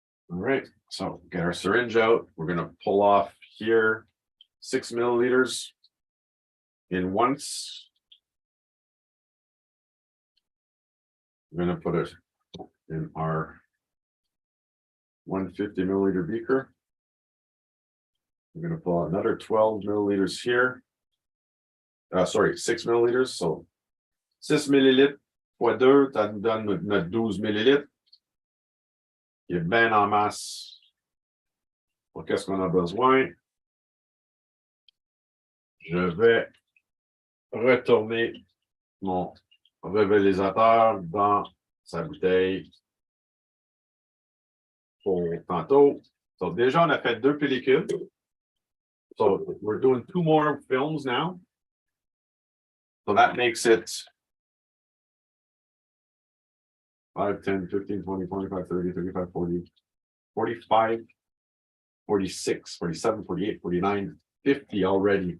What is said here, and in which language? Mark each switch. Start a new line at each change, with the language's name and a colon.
English: All right, so get our syringe out. We're gonna pull off here 6 milliliters in once. We're gonna put it in our 150 milliliter beaker. We're gonna pull out another 12 milliliters here. Sorry, 6 milliliters.
French: So 6 millilitres fois 2, ça nous donne notre 12 millilitres. Il est bien en masse. Pour qu'est-ce qu'on a besoin? Je vais retourner mon révélisateur dans sa bouteille pour tantôt. So déjà, on a fait 2 pellicules.
English: So we're doing 2 more films now. So that makes it 5, 10, 15, 20, 25, 30, 35, 40, 45, 46, 47, 48, 49, 50 already.